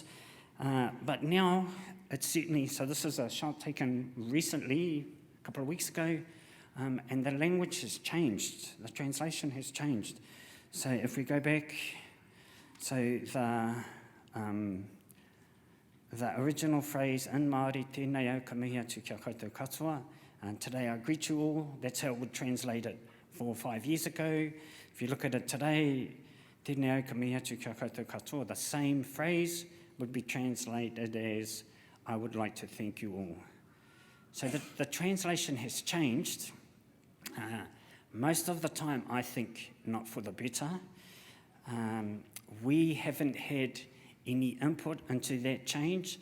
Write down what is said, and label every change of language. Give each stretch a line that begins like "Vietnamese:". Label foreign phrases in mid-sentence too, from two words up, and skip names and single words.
English: But now, it's certainly, so this is a shot taken recently, a couple of weeks ago, and the language has changed. The translation has changed. So if we go back, so the original phrase in Māori,
Māori: tēnei au ka mihi atu kia koutou katoa,
English: and today I greet you all, that's how it would translate it 4 or 5 years ago. If you look at it today,
Māori: tēnei au ka mihi atu kia koutou katoa,
English: the same phrase would be translated as, I would like to thank you all. So the translation has changed. Most of the time, I think, not for the better. We haven't had any input into that change.